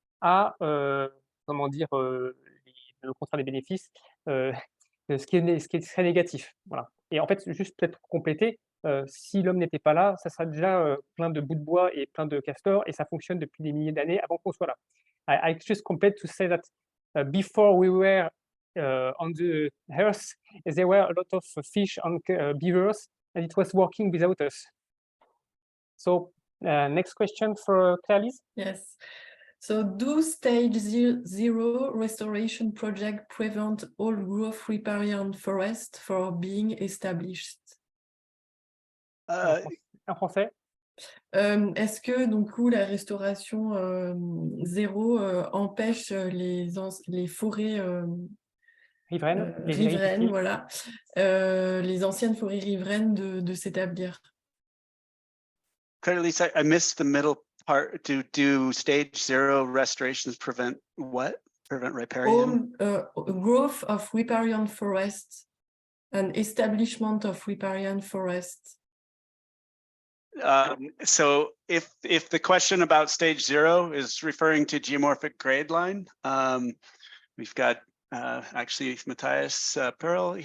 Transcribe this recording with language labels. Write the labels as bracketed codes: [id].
[fr] à, comment dire, le contraire des bénéfices, ce qui est très négatif, voilà. Et en fait, juste peut-être pour compléter, si l'homme n'était pas là, ça serait déjà, plein de bouts de bois et plein de castors et ça fonctionne depuis des milliers d'années avant qu'on soit là. [en] I just complete to say that, before we were, on the earth, there were a lot of fish and beavers, and it was working without us. So, next question for Claire Lyse. Yes. So do stage zero restoration project prevent all growth riparian forest for being established? [fr] En français? Est-ce que donc la restauration zéro empêche les forêts Riveraines, les riveraines, viticoles. voilà, les anciennes forêts riveraines de s'établir? [en] Claire Lyse, I missed the middle part. Do stage zero restorations prevent what? Prevent riparian? Growth of riparian forests and establishment of riparian forests. So if the question about stage zero is referring to geomorphic grade line, we've got actually Matthias Perl.